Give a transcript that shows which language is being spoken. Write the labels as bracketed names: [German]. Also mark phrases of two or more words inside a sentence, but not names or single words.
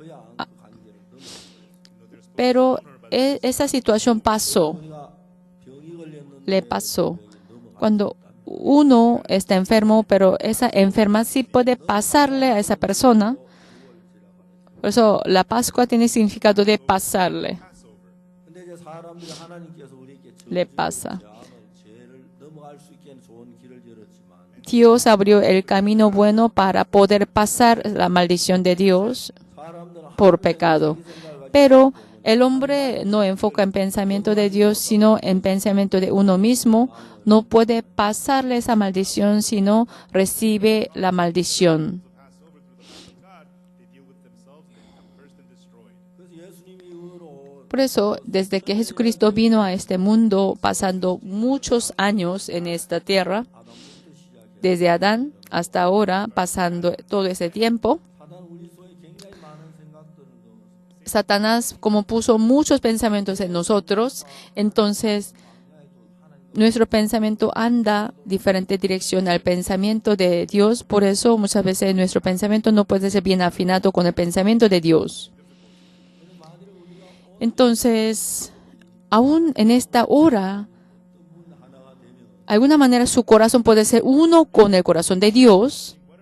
[Spanish] Pero esa situación pasó. Le pasó. Cuando uno está enfermo, pero esa enfermedad sí puede pasarle a esa persona, Por eso la Pascua tiene significado de pasarle. [Korean] 근데 이제 사람들이 하나님께서 우리에게 [Spanish] Le pasa. [Korean] 죄를 넘어갈 수 있게 좋은 길을 열었지만 [Spanish] Dios abrió el camino bueno para poder pasar la maldición de Dios [Korean] 사람들은 [Spanish] por pecado. Pero el hombre no enfoca en pensamiento de Dios, sino en pensamiento de uno mismo. No puede pasarle esa maldición, sino recibe la maldición. [English] Pass over through the blood of God, they deal with themselves, they become cursed and destroyed. [Korean] 그래서 예수님이 이후로 [Spanish] Por eso, desde que Jesucristo vino a este mundo, pasando muchos años en esta tierra, desde Adán hasta ahora, pasando todo ese tiempo, [Korean] 사단 우리 속에 굉장히 많은 생각들을 넣었습니다. [Spanish] Satanás, como puso muchos pensamientos en nosotros, entonces nuestro pensamiento anda diferente dirección al pensamiento de Dios. Por eso muchas veces nuestro pensamiento no puede ser bien afinado con el pensamiento de Dios. Entonces, aún en esta hora, de alguna manera su corazón puede ser uno con el corazón de Dios.